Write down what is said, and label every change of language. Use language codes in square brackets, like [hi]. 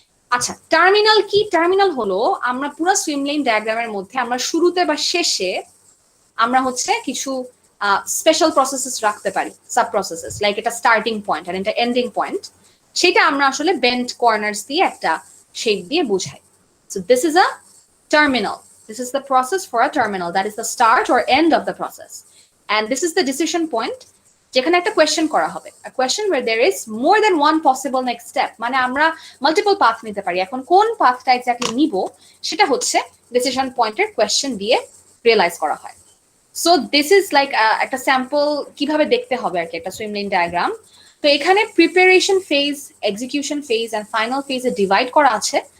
[bn] আচ্ছা, টার্মিনাল কি? টার্মিনাল হলো আমরা পুরো সুইম লেন ডায়াগ্রামের মধ্যে আমরা শুরুতে বা শেষে আমরা হচ্ছে কিছু স্পেশাল প্রসেসেস রাখতে পারি, সাব প্রসেসেস, লাইক এটা স্টার্টিং পয়েন্ট আর এটা এন্ডিং পয়েন্ট। সেটা আমরা আসলে বেন্ট কর্নার্স দিয়ে একটা শেপ দিয়ে বোঝাই। [en] So this is a terminal. This is the process for a terminal, that is the start or end of the process. And this is the decision point, [bn] যেখানে একটা question করা হবে, [en] a question where there is more than one possible next step, [bn] মানে আমরা multiple path নিতে পারি। এখন কোন পাথটা এক্স্যাক্টলি নিব সেটা হচ্ছে ডিসিশন পয়েন্টের কোয়েশ্চেন দিয়ে রিয়েলাইজ করা হয়। [en] so this is like [bn] একটা স্যাম্পল কিভাবে দেখতে হবে আর কি একটা সুইম লেন ডায়াগ্রাম। তো এখানে preparation phase, execution phase and final ফেজে ডিভাইড করা আছে।